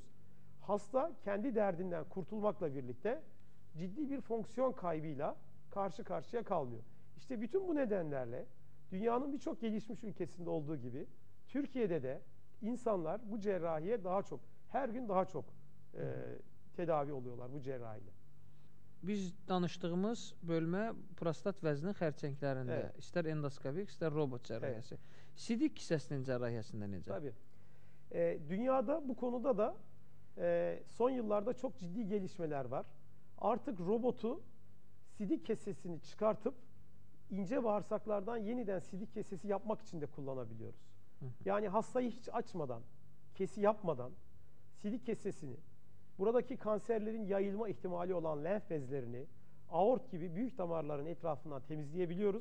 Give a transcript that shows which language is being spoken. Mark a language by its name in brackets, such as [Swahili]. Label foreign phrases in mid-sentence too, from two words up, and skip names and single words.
[Turkish] Hasta kendi derdinden kurtulmakla birlikte ciddi bir fonksiyon kaybıyla karşı karşıya kalmıyor. İşte bütün bu nedenlerle dünyanın birçok gelişmiş ülkesinde olduğu gibi Türkiye'de de insanlar bu cerrahiye daha çok, her gün daha çok tedavi oluyorlar bu cerrahiyle. [Azerbaijani] Biz danışdığımız bölmə prostat vəzinin xərçənglərində, [Turkish] Evet. [Azerbaijani] istər endoskopik, istər robot cərrahiyyəsi. Sidik kisəsinin cərrahiyyəsində necə? [Turkish] Tabii. Dünyada bu konuda da son yıllarda çok ciddi gelişmeler var. Artık robotu sidik kesesini çıkartıp ince bağırsaklardan yeniden sidik kesesi yapmak için de kullanabiliyoruz. Yani hastayı hiç açmadan, kesi yapmadan sidik kesesini buradaki kanserlerin yayılma ihtimali olan lenf bezlerini, aort gibi büyük damarların etrafından temizleyebiliyoruz.